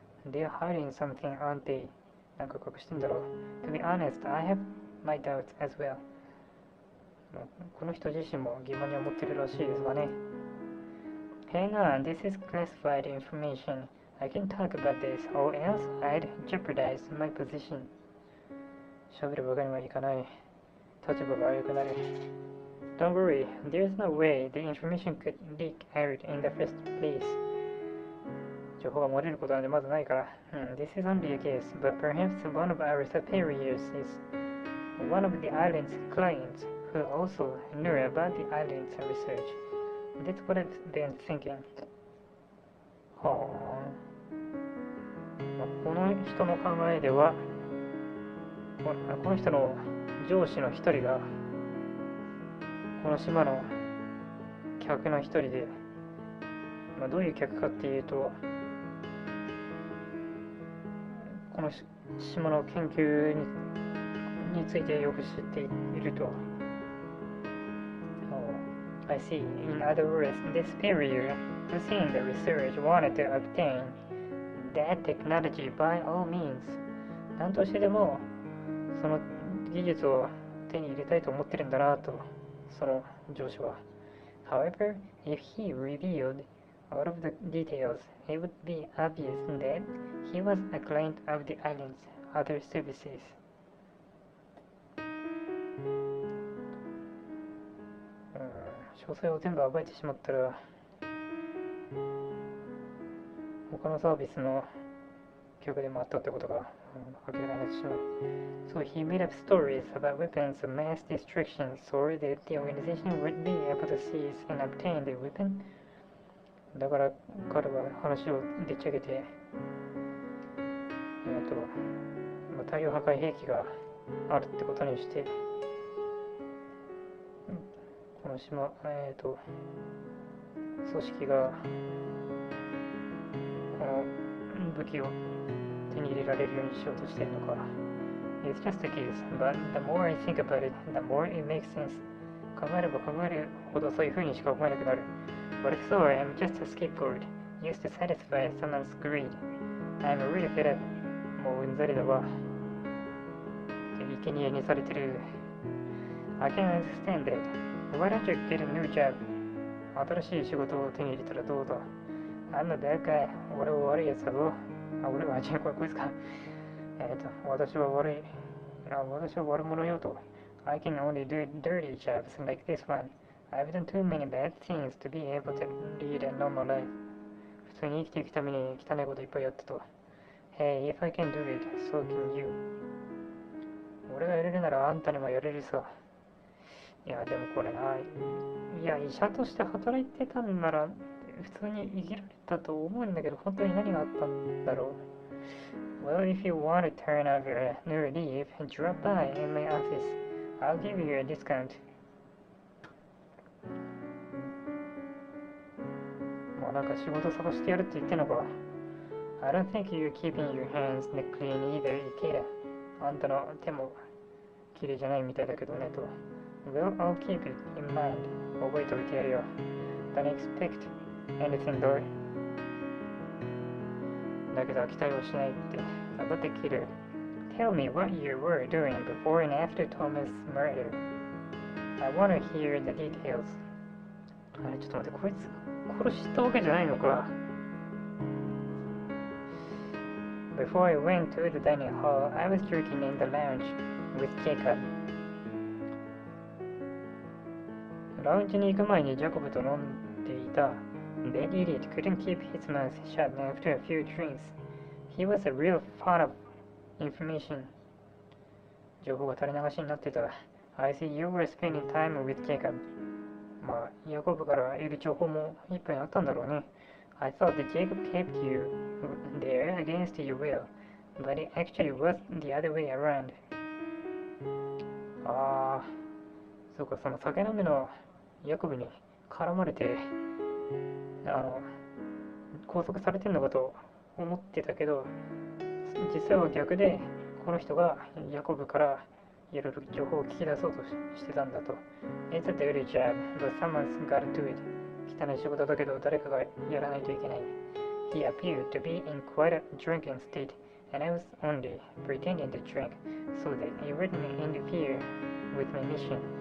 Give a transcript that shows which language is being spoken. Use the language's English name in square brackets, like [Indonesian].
[English] They're hiding something, aren't they? [Japanese] なんか隠してんだろう。 [English] To be honest, I have my doubts as well. [Japanese] この人自身も疑問に思ってるらしいですがね。 [English] Hang on, this is classified information. I can't talk about this, or else I'd jeopardize my position. [Japanese] 喋るわけにはいかない。立場が悪くなる。 [English] Don't worry, there's no way the information could leak out in the first place. [Japanese] 情報が漏れることなんてまずないから。 [English] This is only a guess, but perhaps one of our superiors is one of the island's clients who also knew about the island's research. That's what I've been thinking. はあ。 [Japanese] この人の考えでは、この人の上司の一人がこの島の客の一人で、どういう客かっていうと、この島の研究についてよく知っていると。 [English] I see. In other words, the superior who seen the research wanted to obtain that technology by all means. [Japanese] 何としてでもその技術を手に入れたいと思ってるんだなと、その上司は。 [English] However, if he revealed all of the details, it would be obvious that he was a client of the island's other services. [Japanese] 詳細を全部暴いてしまったら他のサービスの客でもあったってことが明らかになってしまう。 [English] So he made up stories about weapons of mass destruction so that the organization would be able to seize and obtain the weapon. [Japanese] だから彼は話をでっち上げて、大量破壊兵器があるってことにして、この島、組織がこの武器を手に入れられるようにしようとしているのか。 [English] It's just a kiss, but the more I think about it, the more it makes sense. [Japanese] 考えれば考えるほどそういう風にしか思えなくなる。 [English] But if so, I'm just a scapegoat, used to satisfy someone's greed. I'm really fed up. [Japanese] もううんざりだわ。生贄にされてる。 [English] I can't understand that. Why don't you get a new job? [Japanese] 新しい仕事を手に入れたらどうだ。 [English] I'm a bad guy. [Japanese] 俺は悪いやつだぞ。俺はこいつか。私は悪者よと。 [English] I can only do dirty jobs like this one. I've done too many bad things to be able to lead a normal life. [Japanese] 普通に生きていくために汚いこといっぱいやったと。 [English] Hey, if I can do it, so can you. [Japanese] 俺がやれるならあんたにもやれるさ。いや、でもこれな。いや、医者として働いてたんなら普通に生きられたと思うんだけど、本当に何があったんだろう。 [English] Well, if you want to turn off your new leaf, drop by in my office. I'll give you a discount. [Japanese] もうなんか仕事探してやるって言ってんのか。 [English] I don't think you're keeping your hands clean either, Ikeda. [Japanese] あんたの手も綺麗じゃないみたいだけどねと。 [English] Well, I'll keep it in mind. [Japanese] 覚えておいてやるよ。 [English] Don't expect anything though. [Japanese] だけど期待はしないって。 [English] About the killer. Tell me what you were doing before and after Thomas' murder. I want to hear the details. [Japanese] あれ、ちょっと待って、こいつ殺したわけじゃないのか。 [English] Before I went to the dining hall, I was drinking in the lounge with Jacob. [Japanese] ラウンジに行く前にジャコブと飲んでいた。 [English] That idiot couldn't keep his mouth shut after a few drinks. He was a real fan of information. [Japanese] 情報が垂れ流しになってた。 [English] I see you were spending time with Jacob. [Japanese] まあ、ヤコブから得る情報もいっぱいあったんだろうね。 [English] I thought that Jacob kept you there against your will, but it actually was the other way around. [Japanese] ああ、そうか、その酒飲みのヤコブに絡まれて、拘束されてんのかと思ってたけど、実際は逆で、この人がヤコブからいろいろ情報を聞き出そうとしてたんだと。 [English] It's a dirty job, but someone's gotta do it. [Japanese] 汚い仕事だけど誰かがやらないといけない。 [English] He appeared to be in quite a drunken state, and I was only pretending to drink so that he wouldn't interfere with my mission.